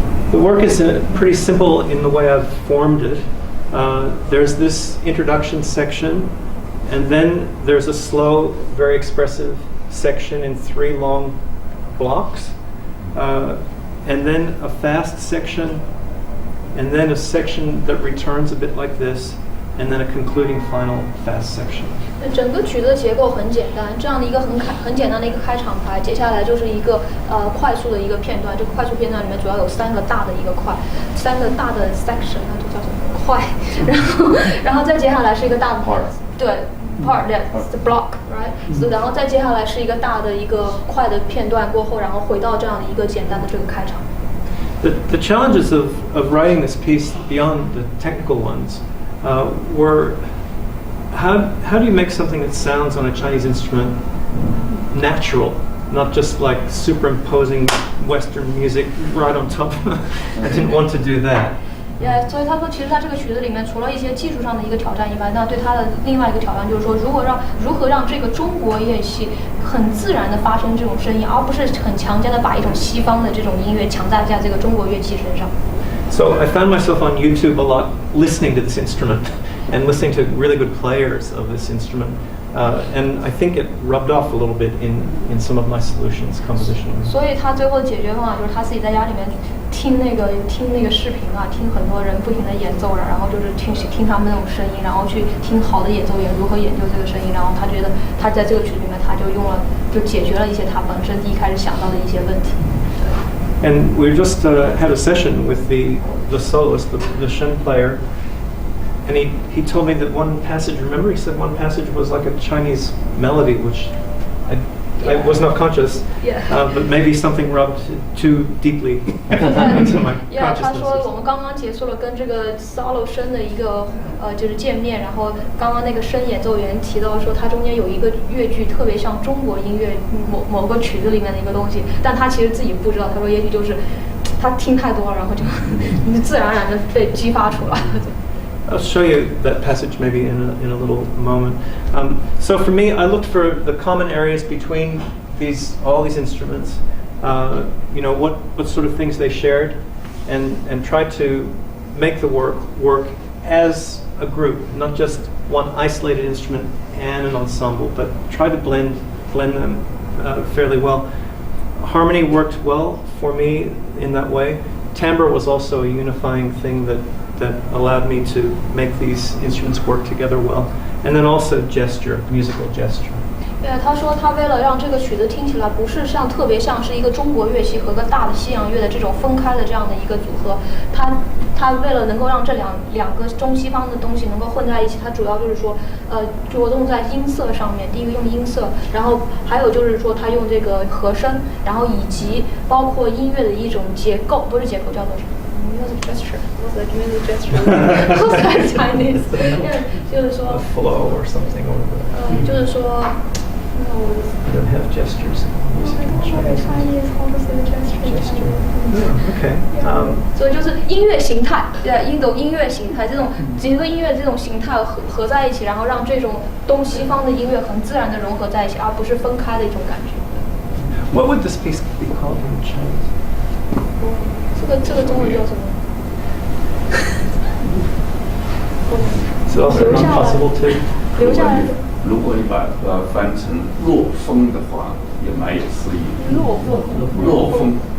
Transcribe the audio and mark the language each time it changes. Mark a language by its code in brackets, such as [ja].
[en] The work is pretty simple in the way I've formed it. There's this introduction section, and then there's a slow, very expressive section in 3 long blocks, and then a fast section, and then a section that returns a bit like this, and then a concluding final fast section. [zh] 整个曲子的结构很简单，这样的一个很简单的一个开场白，接下来就是一个快速的一个片段。这个快速片段里面主要有3个大的一个快，3个大的 section， 那就叫什么快，然后再接下来是一个大的 part， 对 [en] part that's the block right， [zh] 然后再接下来是一个大的一个快的片段过后，然后回到这样的一个简单的这个开场。 [en] The challenges of writing this piece beyond the technical ones were how do you make something that sounds on a Chinese instrument natural, not just like superimposing Western music right on top? I didn't want to do that. [zh] 所以他说，其实在这个曲子里面，除了一些技术上的一个挑战以外，那对他的另外一个挑战就是说，如何让这个中国乐器很自然的发生这种声音，而不是很强加的把一种西方的这种音乐强加在这个中国乐器身上。 [en] So I found myself on YouTube a lot listening to this instrument and listening to really good players of this instrument. And I think it rubbed off a little bit in some of my solutions composition. [zh] 所以他最后的解决方法就是他自己在家里面听那个视频啊，听很多人不停的演奏，然后就是听他们那种声音，然后去听好的演奏员如何研究这个声音，然后他觉得他在这个曲子里面他就解决了一些他本身一开始想到的一些问题。 [en] And we just had a session with the soloist, the shen player, and he told me that one passage, remember he said one passage was like a Chinese melody, which I was not conscious, but maybe something rubbed too deeply into my consciousness. [zh] 他说我们刚刚结束了跟这个 solo 声的一个就是见面，然后刚刚那个声演奏员提到说，它中间有一个乐句特别像中国音乐某个曲子里面的一个东西，但他其实自己不知道，他说也许就是他听太多了，然后就自然而然的被激发出来。 [en] I'll show you that passage maybe in a little moment. So for me, I looked for the common areas between all these instruments. What sort of things they shared, and tried to make the work as a group, not just one isolated instrument and an ensemble, but try to blend them fairly well. Harmony worked well for me in that way. Timbre was also a unifying thing that allowed me to make these instruments work together well. And then also gesture, musical gesture. [zh] 他说他为了让这个曲子听起来不是特别像是一个中国乐器和个大的西洋乐的这种分开的这样的一个组合，他为了能够让这两个中西方的东西能够混在一起，他主要就是说着重在音色上面。第一个用音色，然后还有就是说他用这个和声，然后以及包括音乐的一种结构，不是结构，叫做什么？ [en] Music gesture. What's that music gesture? What's that Chinese? [zh] 就是说 [en] A flow or something. [zh] 就是说 [en] I don't have gestures. Chinese. How to say the gesture? Okay. [zh] 所以就是音乐形态，音乐形态这种几个音乐这种形态合在一起，然后让这种东西方的音乐很自然的融合在一起，而不是分开的一种感觉。 [en] What would this piece be called in Chinese? [zh] 这个中文叫什么？ [en] It's also not possible to. [zh] 留下来。如果你把它翻成落风的话，也蛮有诗意。落风。